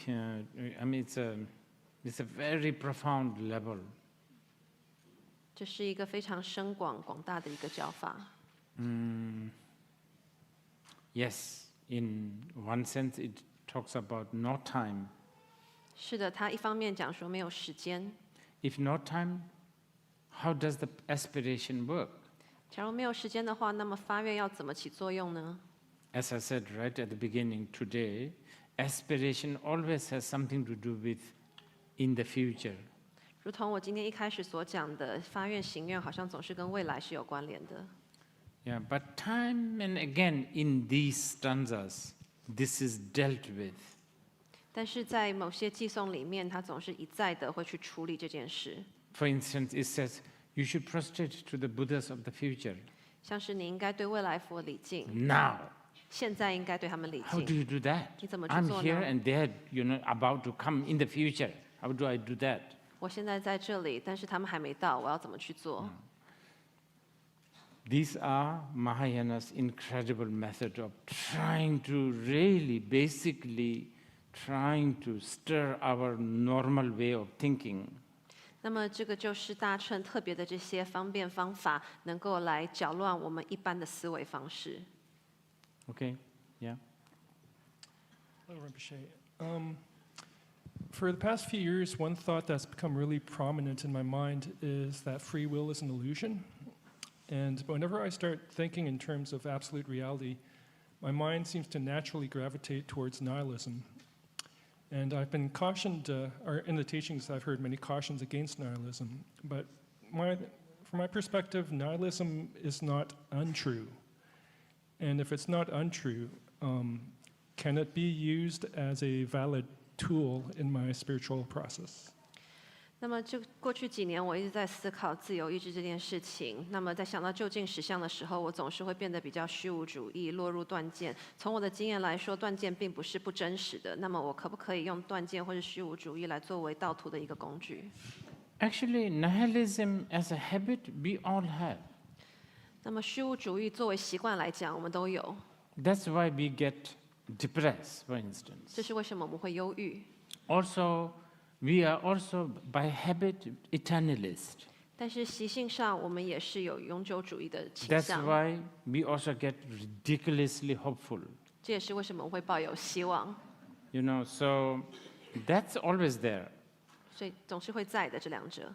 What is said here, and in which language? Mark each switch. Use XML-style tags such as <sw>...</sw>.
<en>I mean, it's a very profound level.</en> <zh>这是一个非常深广大的一个教法。</zh> <en>Yes, in one sense, it talks about no time.</en> <zh>是的，他一方面讲说没有时间。</zh> <en>If no time, how does the aspiration work?</en> <zh>假如没有时间的话，那么发愿要怎么起作用呢？</zh> <en>As I said right at the beginning today, aspiration always has something to do with in the future.</en> <zh>如同我今天一开始所讲的，发愿行愿好像总是跟未来是有关联的。</zh> <en>Yeah, but time and again in these stanzas, this is dealt with.</en> <zh>但是在某些寄颂里面，他总是一再的会去处理这件事。</zh> <en>For instance, it says you should prostrate to the Buddhas of the future.</en> <zh>像是你应该对未来佛礼敬。</zh> <en>Now.</en> <zh>现在应该对他们礼</zh> <en>How do</en> <zh>敬。</zh> <en>you do that?</en> <zh>你怎么去</zh> <en>I'm</en> <zh>做</zh> <en>here</en> <zh>呢？</zh> <en>and they're, about to come in the future. How do I do that?</en> <zh>我现在在这里，但是他们还没到，我要怎么去做？</zh> <en>These are Mahayana's incredible method of trying to really, basically, trying to stir our normal way of thinking.</en> <zh>那么这个就是大乘特别的这些方便方法，能够来搅乱我们一般的思维方式。</zh> <en>Okay? Yeah? Hello, Rinpoche. For the past few years, one thought that's become really prominent in my mind is that free will is an illusion. And whenever I start thinking in terms of absolute reality, my mind seems to naturally gravitate towards nihilism. And I've been cautioned, or in the teachings I've heard many cautions against nihilism. But from my perspective, nihilism is not untrue. And if it's not untrue, can it be used as a valid tool in my spiritual process?</en> <zh>那么就过去几年，我一直在思考自由意志这件事情。那么在想到究竟实相的时候，我总是会变得比较虚无主义，落入断见。从我的经验来说，断见并不是不真实的。那么我可不可以用断见或是虚无主义来作为道途的一个工具？</zh> <en>Actually, nihilism as a habit, we all have.</en> <zh>那么虚无主义作为习惯来讲，我们都有。</zh> <en>That's why we get depressed, for instance.</en> <zh>这是为什么我们会忧郁。</zh> <en>Also, we are also by habit eternalist.</en> <zh>但是习性上，我们也是有永久主义的倾</zh> <en>That's</en> <zh>向。</zh> <en>why we also get ridiculously hopeful.</en> <zh>这也是为什么我会抱有希望，</zh> <en>So that's always there.</en> <zh>所以总是会在的这两者。</zh>